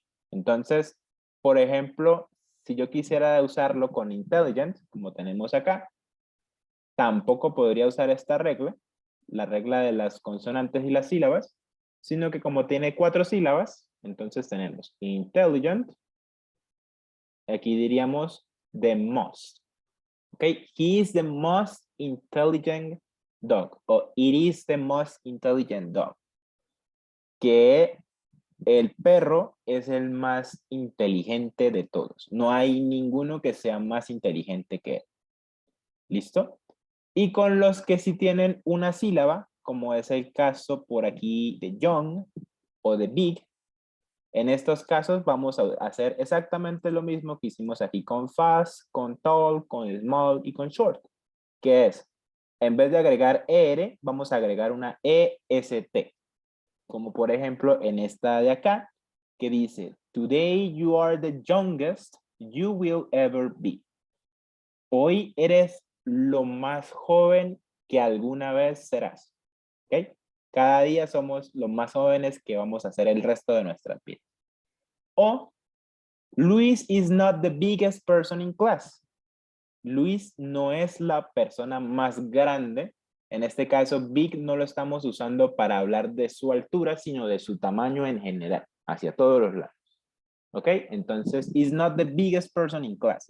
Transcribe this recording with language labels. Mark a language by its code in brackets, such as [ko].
[es] Entonces, por ejemplo, si yo quisiera usarlo con intelligent, como tenemos acá, tampoco podría usar esta regla, la regla de las consonantes y las sílabas, sino que como tiene 4 sílabas, entonces tenemos intelligent, aquí diríamos the most. [en] Okay, he is the most intelligent dog. O it is the most intelligent dog. [es] Que el perro es el más inteligente de todos. No hay ninguno que sea más inteligente que él. ¿Listo? Y con los que sí tienen una sílaba, como es el caso por aquí de John o de Big, en estos casos vamos a hacer exactamente lo mismo que hicimos aquí con fast, con tall, con small y con short, que es, en vez de agregar ER, vamos a agregar una EST, como por ejemplo en esta de acá, que dice, [en] today you are the youngest you will ever be. [es] Hoy eres lo más joven que alguna vez serás. ¿Ok? Cada día somos los más jóvenes que vamos a hacer el resto de nuestras vidas. [en] O, Luis is not the biggest person in class. [es] Luis no es la persona más grande. En este caso, big no lo estamos usando para hablar de su altura, sino de su tamaño en general, hacia todos los lados. ¿Ok? [en] Entonces, is not the biggest person in class.